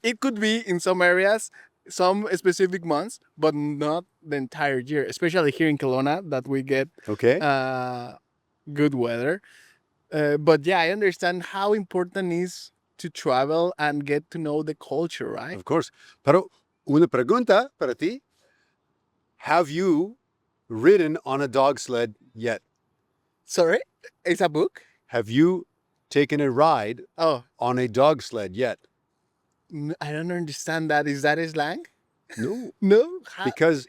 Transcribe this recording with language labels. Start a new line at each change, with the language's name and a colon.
English: It could be in some areas, some specific months, but not the entire year. Especially here in Kelowna, that we get Okay. good weather. But yeah, I understand how important it is to travel and get to know the culture, right? Of course.
Spanish: Pero una pregunta para ti.
English: Have you ridden on a dog sled yet? Sorry, it's a book. Have you taken a ride Oh, on a dog sled yet? I don't understand that. Is that slang? No. No, Because